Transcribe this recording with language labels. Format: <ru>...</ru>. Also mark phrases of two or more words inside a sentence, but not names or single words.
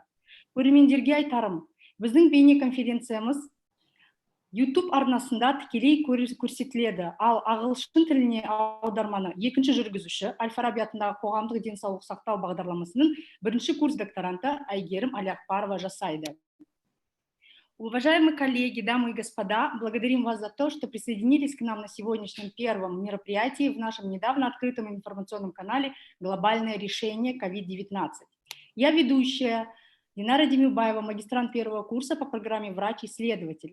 <kk>Көрермендерге айтарым, біздің бейнеконференциямыз YouTube арнасында тікелей көрсетіледі, ал ағылшын тіліне аударманы екінші жүргізуші Әл-Фараби атындағы қоғамдық денсаулық сақтау бағдарламасының бірінші курс докторанты Айгерім Алиақбарова жасайды.</kk> <ru>Уважаемые коллеги, дамы и господа, благодарим вас за то, что присоединились к нам на сегодняшнем первом мероприятии в нашем недавно открытом информационном канале «Глобальное решение COVID-19». Я ведущая Динара Демеубаева, магистрант первого курса по программе «Врач-исследователь».</ru>